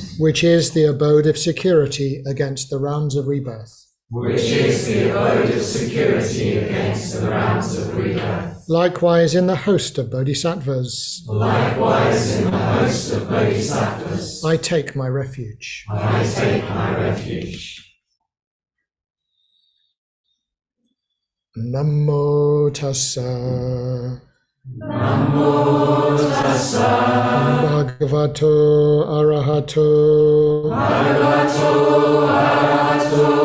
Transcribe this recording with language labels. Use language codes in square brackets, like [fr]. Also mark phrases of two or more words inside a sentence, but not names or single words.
[en] Which is the abode of security against the rounds of rebirth. Which is the abode of security against the rounds of rebirth. Likewise in the host of bodhisattvas. Likewise in the host of bodhisattvas. I take my refuge. I take my refuge. [pi] Namo tassa. Namo tassa. Bhagavato arahato. Bhagavato arahato.